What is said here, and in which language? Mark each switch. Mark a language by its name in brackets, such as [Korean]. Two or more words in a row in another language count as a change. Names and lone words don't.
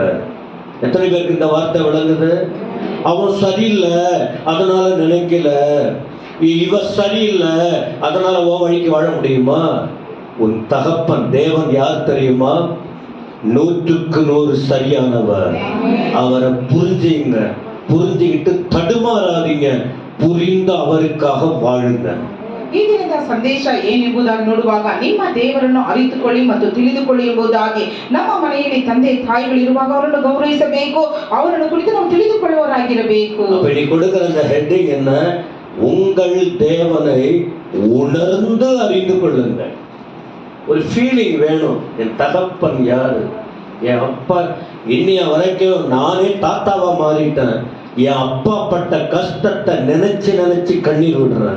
[Tamil] எத்தனை பேருக்கு இந்த வார்த்தை விளங்குது? அவன் சரியில்லை அதனால நினைக்கல, இவ சரியில்லை அதனால உன் வழிக்கு வாழ முடியுமா? உன் தகப்பன் தேவன் யார் தெரியுமா? 100க்கு 100 சரியானவர். அவரை புரிஞ்சுங்க, புரிஞ்சுக்கிட்டு தடுமாறாதீங்க, புரிந்து ಅವರಿಗಾಗಿ வாழுங்க. [Kannada] ಈ ದಿನದ ಸಂದೇಶ ಏನೆಂಬುದಾಗಿ ನೋಡುವಾಗ ನಿಮ್ಮ ದೇವರನ್ನು ಅರಿತುಕೊಳ್ಳಿ ಮತ್ತು ತಿಳಿದುಕೊಳ್ಳಿ ಎಂಬುದಾಗಿ ನಮ್ಮ ಮನೆಯಲ್ಲಿ ತಂದೆ ತಾಯಿಗಳಿರುವಾಗ ಅವರನ್ನು ಗೌರವಿಸಬೇಕು, ಅವರನ್ನು ಕುರಿತು ನಾವು ತಿಳಿದುಕೊಳ್ಳುವವರಾಗಿರಬೇಕು. [Tamil] அப்படி கொடுக்கிற அந்த ஹெட்டிங் என்ன? உங்கள் தேவனை உணர்ந்து அறிந்து கொள்ளுங்கள். ஒரு ஃபீலிங் வேணும். என் தகப்பன் யாரு? என் அப்பா. இன்னைய வரைக்கும் நானே தாத்தாவா மாறிட்டேன். என் அப்பா பட்ட கஷ்டத்தை நினைச்சு நினைச்சு கண்ணீர் விடுறேன்.